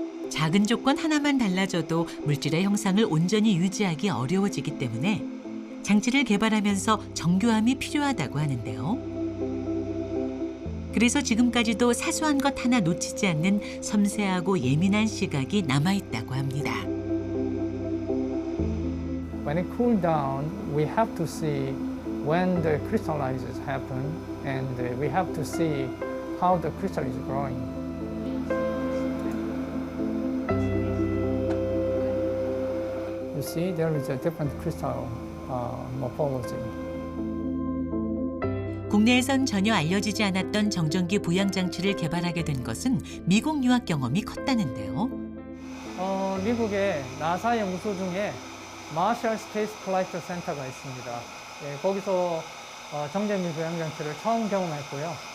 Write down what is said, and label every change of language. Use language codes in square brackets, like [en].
[ko] 작은 조건 하나만 달라져도 물질의 형상을 온전히 유지하기 어려워지기 때문에 장치를 개발하면서 정교함이 필요하다고 하는데요. 그래서 지금까지도 사소한 것 하나 놓치지 않는 섬세하고 예민한 시각이 남아있다고 합니다. [en] When it cools down, we have to see when the crystallizes happen, and we have to see how the crystal is growing. You see, there is a different crystal morphology. [ko] 국내에선 전혀 알려지지 않았던 정전기 부양장치를 개발하게 된 것은 미국 유학 경험이 컸다는데요. 미국의 나사 연구소 중에 마셜 스페이스 플라이트 센터가 있습니다. 예, 거기서 정전기 부양장치를 처음 경험했고요.